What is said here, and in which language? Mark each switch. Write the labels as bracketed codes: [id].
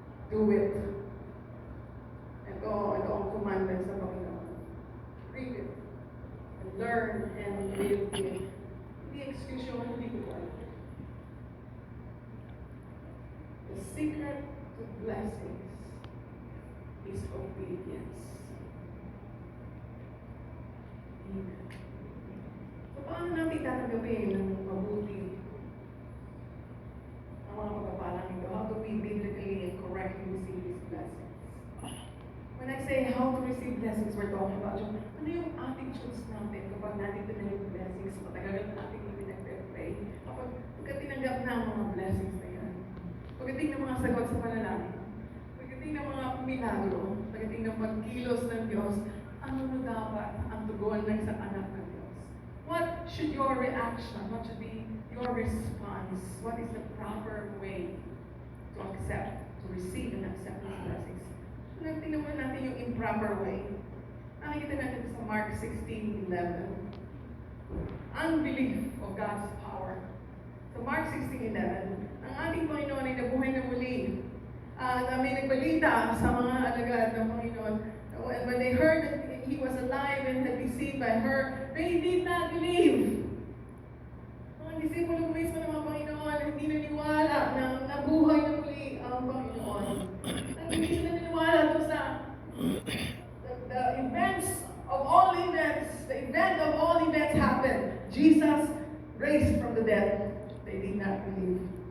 [en] Do it. [tl] Ito ang commandments ng Panginoon. [en] Read it. And learn and live it. [tl] Hindi excuse yung hindi ko alam. [en] The secret to blessings is obedience. Amen. [tl] So, paano natin tatanggapin ng mabuti ang mga pagpapalang ito? [en] How do we biblically and correctly receive these blessings? When I say how to receive blessings, we're talking about [tl] ano yung attitudes natin kapag natin tinanggap yung blessings, matagal na natin hindi nag-pray. Kapag tinanggap na ang mga blessings na yan, pagdating ng mga sagot sa panalangin, pagdating ng mga milagro, pagdating ng pagkilos ng Diyos, ano na dapat ang tugon ng isang anak ng Diyos? [en] What should your reaction? What should be your response? What is the proper way to accept, to receive and accept these blessings? [tl] Tingnan mo natin yung improper way. Nakikita natin sa Mark 16:11. [en] Unbelief of God's power. [tl] So Mark 16:11, ang ating Panginoon ay nabuhay na muli. May nagbalita sa mga alagad ng Panginoon. [en] And when they heard that He was alive and had been seen by her, they did not believe. [tl] Mga disipulo mismo ng mga Panginoon, hindi naniwala na nabuhay na muli ang Panginoon. Hindi sila naniwala doon sa [en] the events of all events, the event of all events happened. Jesus raised from the dead. They did not believe.